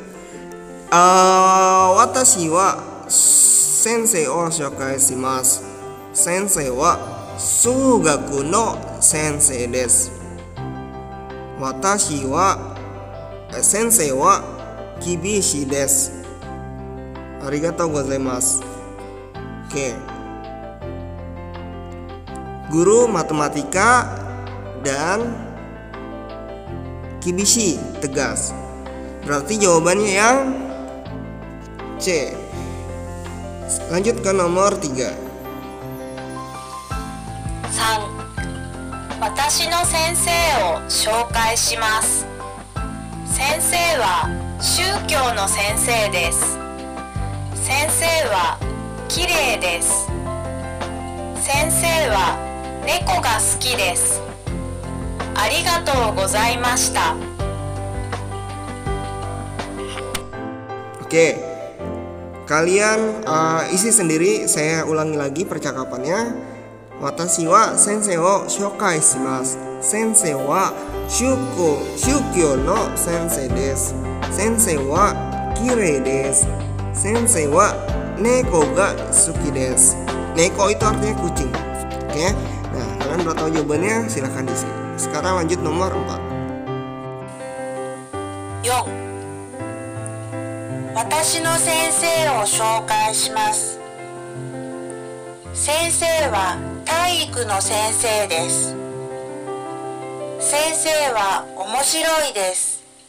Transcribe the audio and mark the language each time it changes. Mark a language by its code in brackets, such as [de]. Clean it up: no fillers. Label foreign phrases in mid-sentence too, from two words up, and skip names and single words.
[ja] 私は先生を紹介します. 先生は数学の先生です. 私は先生は厳しいです. ありがとうございます. [id] Oke. Guru matematika dan kibishi tegas. Berarti jawabannya yang C. Lanjut ke nomor 3. 3. [ja] 私の先生を紹介します。先生は宗教の先生です。先生はきれいです。先生は猫が好きです。ありがとうございました。 [id] Oke, kalian isi sendiri. Saya ulangi lagi percakapannya. [ja] 私は先生を紹介します. 先生は宗教の先生です. 先生はきれいです。先生は猫が好きです. [id] Neko itu artinya kucing. Oke. Nah, kalian udah tahu jawabannya, silahkan diisi. Sekarang lanjut nomor 4. 4. [ja] 私の先生を紹介します。先生は体育の先生です。先生は面白いです。